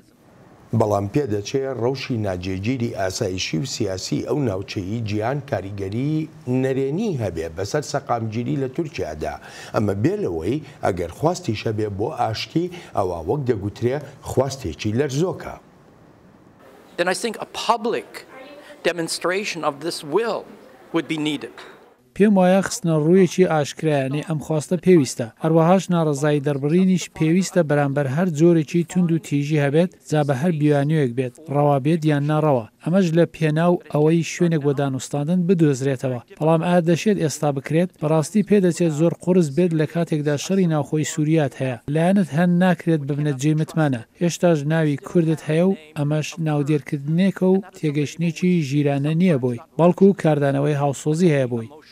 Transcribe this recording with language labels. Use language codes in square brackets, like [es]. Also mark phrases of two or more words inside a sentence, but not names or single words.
[ckb] بەڵام پێدەچێت ڕەوشی ناجێگیری ئاسایشی و سیاسی ئەو ناوچەیی گیان کاریگەری نەرێنی هەبێ بەسەر سەقامگیری لە تورکیادا ئەمە بێلەوەی ئەگەر خواستی شەبێ بۆ ئاشتی ئەوە وەک دەگوترێ خواستێکی لەرزۆکە. [en] Then I think a public demonstration of this will would be needed. [ckb] پێم وایە خستنە ڕوویەکی ئاشکرایانەی ئەم خواستە پێویستە هەروەهاش ناڕزایی دەربڕینیش پێویستە بەرامبەر هەر جۆرێکی تونند و تیژی هەبێت جا بە هەر بیوانیوەک بێت ڕەوابێت یان ناڕەوە ئەمەش لە پێناو ئەوەی شوێنێک بۆ دانوستاندن بدۆزرێتەوە بەڵام ئایا دەشێت ئێستا بکرێت بەڕاستی پێدەچێت زۆر قورس بێت لە کاتێکدا شەڕی ناوخۆی سووریات هەیە لایەنت هەن ناکرێت ببنێت جێی متمانە هێشتاش ناوی کوردت هەیە و ئەمەش ناودێرکردنێکە و تێگەشتێکی ژیرانە نییە بۆی بەڵکو و کاردانەوەی هاوسۆزی هەیە بۆی.